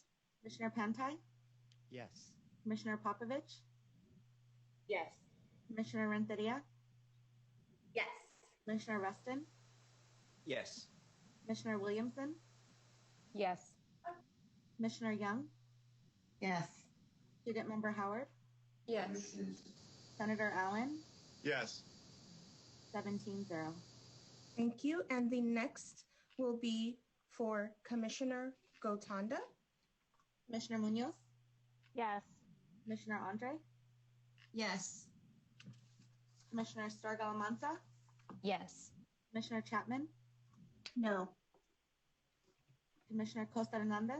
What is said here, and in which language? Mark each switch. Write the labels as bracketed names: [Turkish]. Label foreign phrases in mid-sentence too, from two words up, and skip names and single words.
[English] Commissioner Pantai? Yes. Commissioner Popovich? Yes. Commissioner Renteria? Yes. Commissioner Rustin? Yes. Commissioner Williamson? Yes. Commissioner Young? Yes. Student Member Howard? Yes. Senator Allen? Yes. 17-0. Thank you. And the next will be for Commissioner Gotanda. Commissioner Munoz? Yes. Commissioner Andre? Yes. Commissioner Stargall-Mansa? Yes. Commissioner Chapman? No. Commissioner Costa Hernandez?